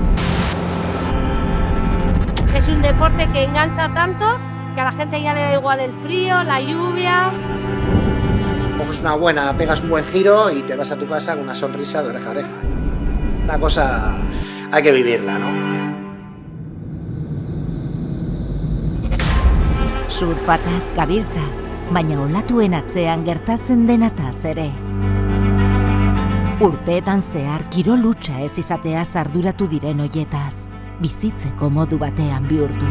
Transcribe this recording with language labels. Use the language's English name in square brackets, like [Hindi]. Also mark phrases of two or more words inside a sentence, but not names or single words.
[Spanish] Es un deporte que engancha tanto que a la gente ya le da igual el frío, la lluvia. Coges una buena, pegas un buen giro y te vas a tu casa con una sonrisa de oreja a oreja. Una cosa hay que vivirla, ¿no? [Basque] Surfataz gabiltza, baina olatuen atzean gertatzen denataz ere. Urteetan zehar kirol hutsa ez izateaz arduratu diren hoietaz, bizitzeko modu batean bihurtuz.